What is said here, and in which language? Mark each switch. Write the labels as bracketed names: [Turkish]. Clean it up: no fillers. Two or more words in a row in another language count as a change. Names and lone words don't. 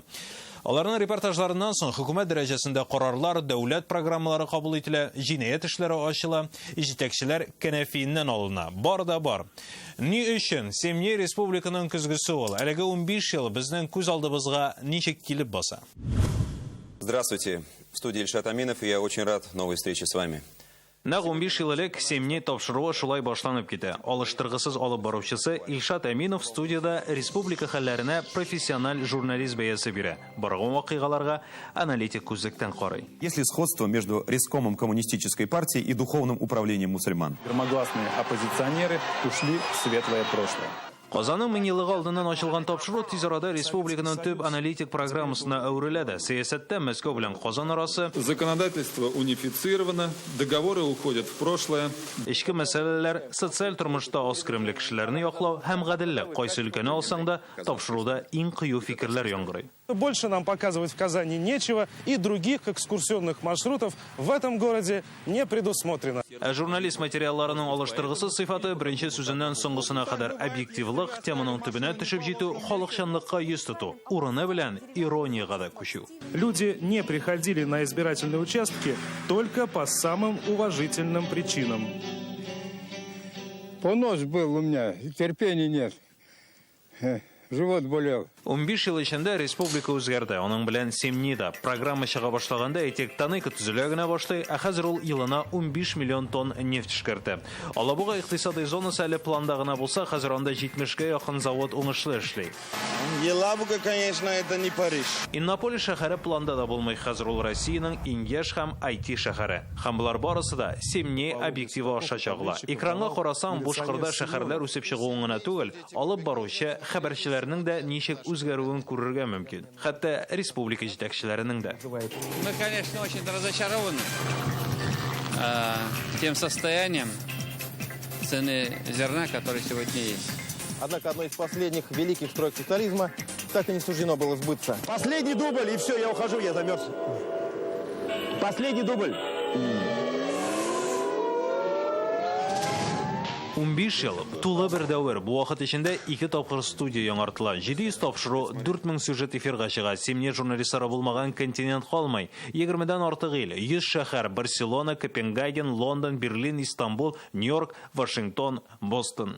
[Tatar] Аларның репортажларыннан соң хөкүмәт дәрәҗәсендә карарлар, дәүләт программалары кабул ителә, җинаять эшләре ачыла, җитәкчеләр кәнәфиеннән алына. Бар да бар. Ни өчен Семни республиканың көзгесе ул? Әлеге 15 ел безнең күз алдыбызга ничек килеп баса? [Russian] Здравствуйте. В студии Ильшат Аминов, и я очень рад новой встрече с вами. [Tatar] Нәкъ 15 ел элек Семни тапшыруы шулай башланып китә. Алыштыргысыз алып баручысы Ильшат Аминов студияда республика хәлләренә профессиональ журналист бәясе бирә. Барган вакыйгаларга аналитик күзлектән карый. [Russian] Есть ли сходство между рескомом коммунистической партии и духовным управлением мусульман? Громогласные оппозиционеры ушли в светлое прошлое. [Tatar] Казанның 1000 еллыгы алдыннан ачылган тапшыру тиз арада республиканың төп аналитик программасына әвереләде. Сәясәттә Мәскәү белән Казан арасы [Russian] Законодательство унифицировано, договоры уходят в прошлое. [Tatar] Эчке мәсьәләләр, социаль тормышта аз керемле кешеләрне яклау һәм гаделлек кайсы өлкәне алсаң да тапшыруда иң кыю фикерләр яңгырый. [Russian] Больше нам показывать в Казани нечего, и других экскурсионных маршрутов в этом городе не предусмотрено. [Tatar] Журналист материалларының алыштыргысыз сыйфаты беренче сүзеннән соңгысына кадәр объективлык, теманың төбенә төшеп җитү, халыкчанлыкка йөз тоту, урыны белән ирониягә дә күчү. [Russian] Люди не приходили на избирательные участки только по самым уважительным причинам. Понос был у меня, терпения нет. Живот болел. [Tatar] 15 ел эчендә республика үзгәрде. Аның белән Семни да программа чыга башлаганда әйтик, Танайка төзелә генә башлый, ә хәзер ул елына 15 миллион тонн нефть эшкәртә. Алабуга икътисади зонасы әле планда гына булса, хәзер анда 70-гә якын завод уңышлы эшли. [Russian] Елабуга, конечно, это не Париж. [Tatar] Иннополис шәһәре планда да булмый, хәзер ул Россиянең иң яшь һәм IT шәһәре. Һәм булар барысы да Семни объективы аша чагыла. Экранга карасаң, Бушкырда шәһәрләр үсеп чыгуын гына түгел, алып баручы хәбәрчеләрнең дә ничек үзгәрүен күрергә мөмкин. Хәтта республика җитәкчеләренең дә. [Russian] Мы, конечно, очень разочарованы тем состоянием цены зерна, который сегодня есть. Однако одно из последних великих строек социализма так и не суждено было сбыться. Последний дубль, и все, я ухожу, я замерз. Последний дубль. [Tatar] 15 ел, тулы бер дәвр. Бу вакыт эчендә 2 тапкыр студия яңартыла. 700 тапшыру, 4000 сюжет эфирга чыга. Семни журналистлары булмаган континент калмый. 20дән артык ил, 100 шәһәр: Барселона, Копенгаген, Лондон, Берлин, Истанбул, Нью-Йорк, Вашингтон, Бостон.